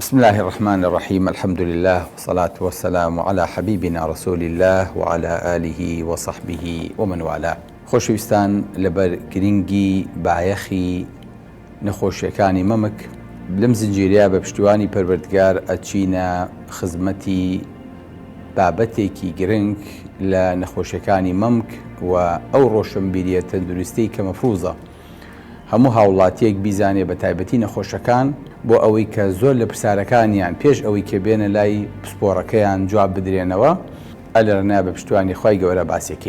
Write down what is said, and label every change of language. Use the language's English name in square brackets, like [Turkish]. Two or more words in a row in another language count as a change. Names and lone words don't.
[Arabic] بسم الله الرحمن الرحيم. الحمد لله والصلاة والسلام على حبيبنا رسول الله وعلى آله وصحبه ومن والاه. [Central Kurdish] خۆشەویستان، لەبەر گرنگی بایەخی نەخۆشیەکانی مەمک لەم زنجیرەیە بە پشتیوانی پەروەردگار ئەچینە خزمەتی بابەتێکی گرنگ لە نەخۆشیەکانی مەمک و ئەو ڕۆشنبیریە تەندروستی کە مەفروزە هەموو هاوڵاتیەک بیزانێ بە تایبەتی نەخۆشەکان بۆ ئەوەی کە زۆر لە پرسیارەکانیان پێش ئەوەی کە بێنە لای پسپۆڕەکەیان جواب بدرێنەوە ئەلەرنا بە پشتیوانی خی گەورە باسیەکەین.